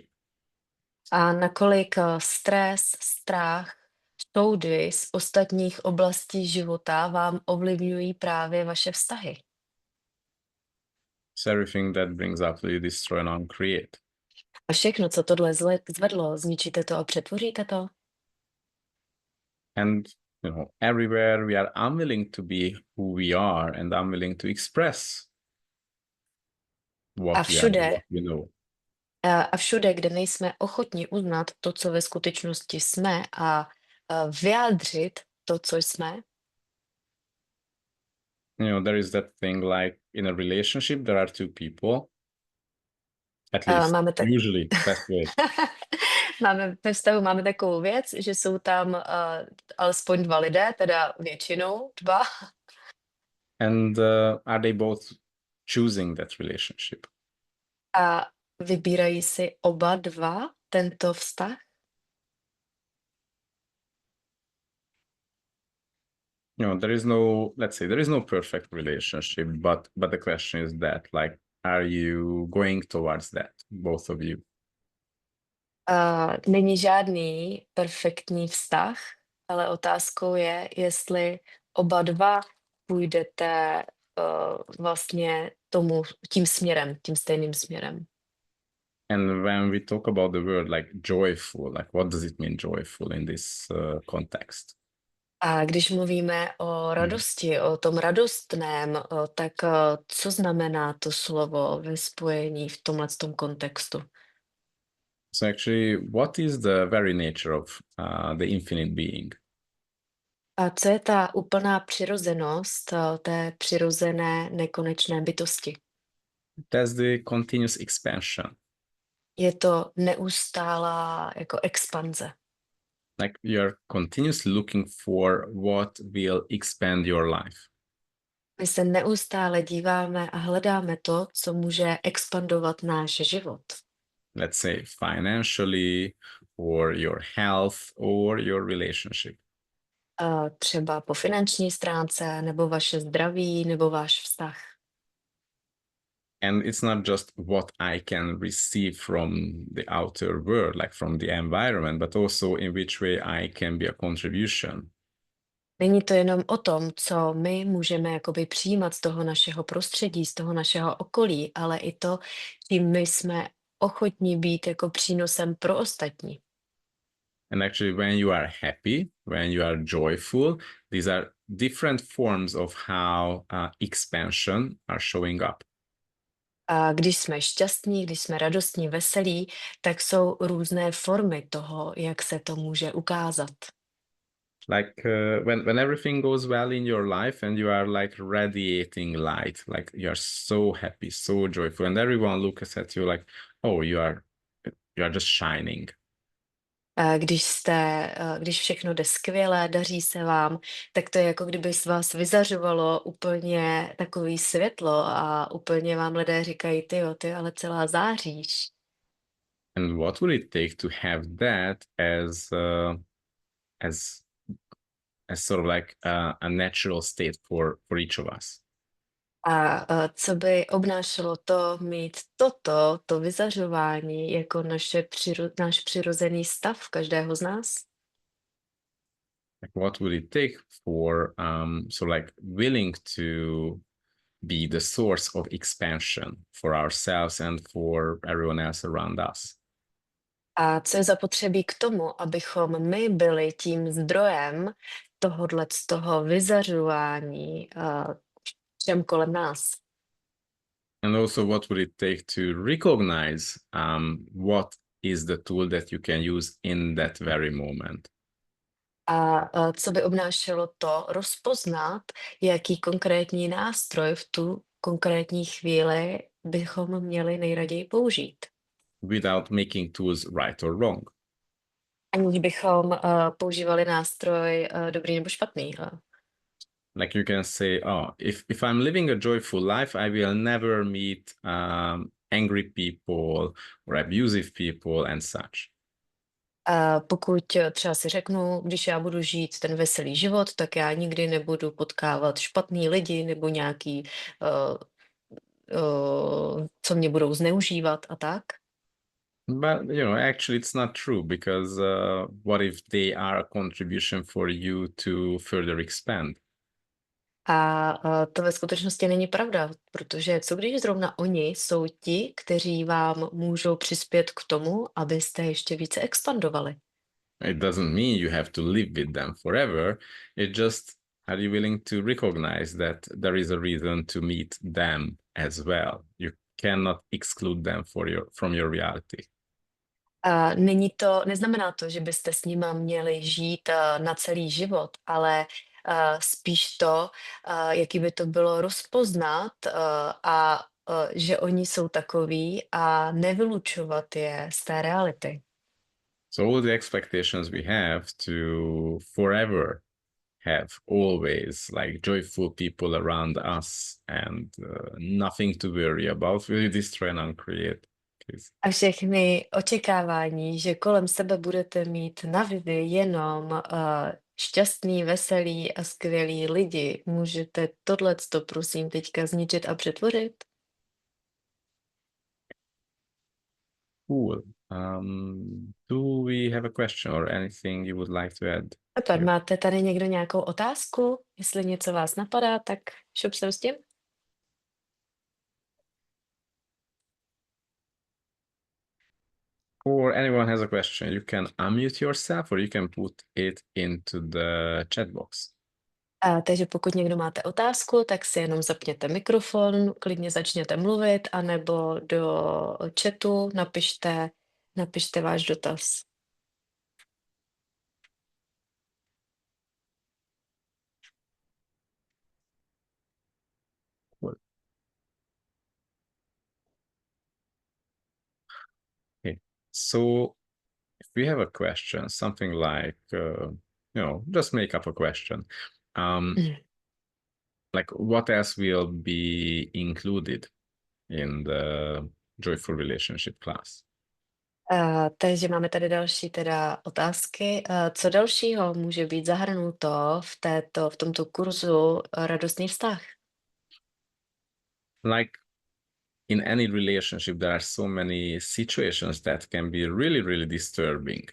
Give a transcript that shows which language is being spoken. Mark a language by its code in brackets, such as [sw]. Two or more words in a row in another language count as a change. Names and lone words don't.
[cs] A nakolik stres, strach, soudy z ostatních oblastí života vám ovlivňují právě vaše vztahy. [en] So everything that brings up you destroy and uncreate. [cs] A všechno, co tohle zvedlo, zničíte to a přetvoříte to. [en] And everywhere we are unwilling to be who we are and unwilling to express what we are, what we know. [cs] A všude, kde nejsme ochotni uznat to, co ve skutečnosti jsme a vyjádřit to, co jsme. [en] There is that thing like in a relationship there are two people. At least usually that way. [cs] Ve vztahu máme takovou věc, že jsou tam alespoň dva lidé, teda většinou dva. [en] And are they both choosing that relationship? [cs] A vybírají si oba dva tento vztah? [en] There is no, let's say, there is no perfect relationship, but the question is that, like, are you going towards that, both of you? [cs] Není žádný perfektní vztah, ale otázkou je, jestli oba dva půjdete vlastně tím směrem, tím stejným směrem. [en] And when we talk about the word like joyful, like what does it mean joyful in this context? [cs] A když mluvíme o radosti, o tom radostném, tak co znamená to slovo ve spojení v tomhletom kontextu? [en] So actually, what is the very nature of the infinite being? [cs] A co je ta úplná přirozenost té přirozené nekonečné bytosti? [en] That's the continuous expansion. [cs] Je to neustálá jako expanze. [en] Like you're continuously looking for what will expand your life. [cs] My se neustále díváme a hledáme to, co může expandovat náš život. [en] Let's say financially, or your health, or your relationship. [cs] Třeba po finanční stránce, nebo vaše zdraví, nebo váš vztah. [en] And it's not just what I can receive from the outer world, like from the environment, but also in which way I can be a contribution. [cs] Není to jenom o tom, co my můžeme jakoby přijímat z toho našeho prostředí, z toho našeho okolí, ale i to, čím my jsme ochotní být jako přínosem pro ostatní. [en] And actually, when you are happy, when you are joyful, these are different forms of how expansion are showing up. [cs] A když jsme šťastní, když jsme radostní, veselí, tak jsou různé formy toho, jak se to může ukázat. [en] Like when everything goes well in your life and you are like radiating light, like you are so happy, so joyful, and everyone looks at you like, oh, you are just shining. [cs] Když všechno jde skvěle, daří se vám, tak to je jako kdyby z vás vyzařovalo úplně takový světlo a úplně vám lidé říkají, ty ale celá záříš. [en] And what would it take to have that as sort of like a natural state for each of us? [cs] A co by obnášelo to mít to vyzařování jako náš přirozený stav každého z nás? [en] Like what would it take for so like willing to be the source of expansion for ourselves and for everyone else around us? [cs] A co je zapotřebí k tomu, abychom my byli tím zdrojem z toho vyzařování všem kolem nás? [en] And also, what would it take to recognize what is the tool that you can use in that very moment? [cs] A co by obnášelo to rozpoznat, jaký konkrétní nástroj v tu konkrétní chvíli bychom měli nejraději použít? [en] Without making tools right or wrong. [cs] Aniž bychom používali nástroj dobrý nebo špatný. [en] Like you can say, oh, if I'm living a joyful life, I will never meet angry people or abusive people and such. [cs] Pokud třeba si řeknu, když já budu žít ten veselý život, tak já nikdy nebudu potkávat špatný lidi nebo nějaký, co mě budou zneužívat a tak. [en] But, actually it's not true because what if they are a contribution for you to further expand? [cs] A to ve skutečnosti není pravda, protože co když zrovna oni jsou ti, kteří vám můžou přispět k tomu, abyste ještě více expandovali? [en] It doesn't mean you have to live with them forever. It just, are you willing to recognize that there is a reason to meet them as well? You cannot exclude them from your reality. [cs] Neznamená to, že byste s nima měli žít na celý život, ale spíš to, jaký by to bylo rozpoznat že oni jsou takoví a nevylučovat je z té reality. [en] So all the expectations we have to forever have always like joyful people around us and nothing to worry about will destroy and uncreate. [cs] A všechny očekávání, že kolem sebe budete mít navždy jenom šťastný, veselý a skvělý lidi, můžete tohleto prosím teďka zničit a přetvořit? [en] Cool. Do we have a question or anything you would like to add? [cs] Super, máte tady někdo nějakou otázku? Jestli něco vás napadá, tak šup sem s tím. [en] Or anyone has a question, you can unmute yourself or you can put it into the chat box. [cs] Takže pokud někdo máte otázku, tak si jenom zapněte mikrofon, klidně začněte mluvit, anebo do chatu napište napište váš dotaz. [en] Okay. So if we have a question, something like, just make up a question. Like what else will be included in the Joyful Relationship class? [cs] Takže máme tady další teda otázky. Co dalšího může být zahrnuto v tomto kurzu Radostný vztah? [en] Like in any relationship, there are so many situations that can be really, really disturbing.